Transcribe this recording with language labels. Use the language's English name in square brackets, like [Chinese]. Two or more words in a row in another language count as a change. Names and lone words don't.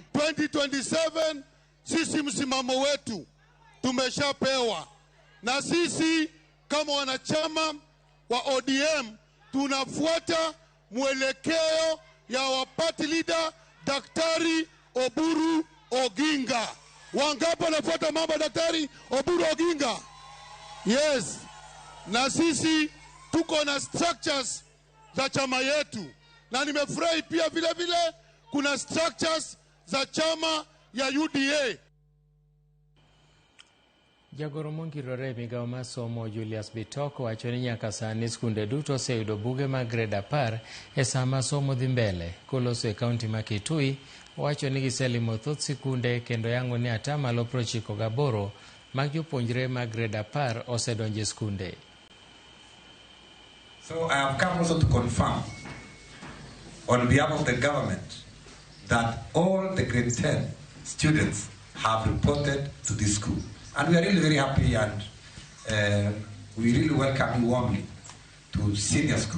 [Swahili] 2027 sisi msimamo wetu tumeshapewa, na sisi kama wanachama wa ODM tunafuata mwelekeo ya wa [English] party leader [Swahili] Daktari Oburu Oginga. Wangapi wanafuata mambo ya Daktari Oburu Oginga? Yes. Na sisi tuko na structures za chama yetu, na nimefurahi pia vile vile kuna structures za chama ya UDA. [Luo (Kenya and Tanzania)] Jagoro mongirore migao masomo Julius Bitoko wacho ni nyaka sani skunde duto oseyudo buge mag grade 10 e sama somo dhi mbele. Koloso e kaunti ma Kitui wacho ni giselimo thoth sikunde kendo yango ni atamalo 98 mag jopuonjre mag grade 10 osedonje skunde. [English] So I have come also to confirm on behalf of the government that all the grade 10 students have reported to this school. And we are really very happy, and we really welcome you warmly to senior school.